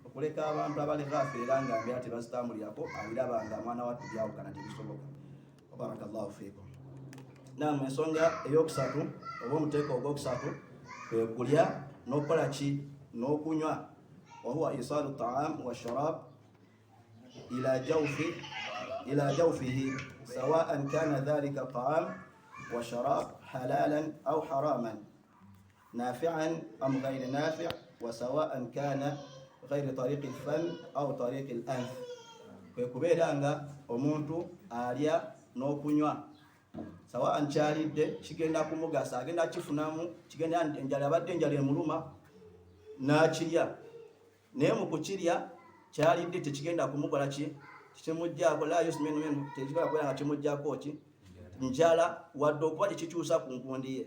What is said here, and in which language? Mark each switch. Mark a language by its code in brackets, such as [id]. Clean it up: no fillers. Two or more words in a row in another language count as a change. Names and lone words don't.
[lg] kuleka abantu abali ghafira nga mbeera tebazitambulirako abirabanga mwana wattu byawukana tebisoboka. [ar] بارك الله فيكم. Naam, [lg] ensonga eyokusatu oba omuteeko ogwokusatu kwe kulya n'okukola ki n'okunywa, [ar] وهو إيصال طعام وشراب إلى جوفه سواء كان ذلك طعام وشراب حلالا أو حراما نافعا أم غير نافع وسواء كان غير طريق الفم أو طريق الأنف. [lg] Kwe kubeera nga omuntu alya n'okunywa sawaan kyalidde kigenda kumugasa, agenda kifunamu, kigenda enjala abadde enjala emuluma n'akirya, naye mu kukirya kyalidde tekigenda kumukola ki kimujjaako [ar] لا يسمن منه, [lg] tekigenda kubeera nga kimujjaako ki njala wadde okuba tekikyusa ku nkundi ye.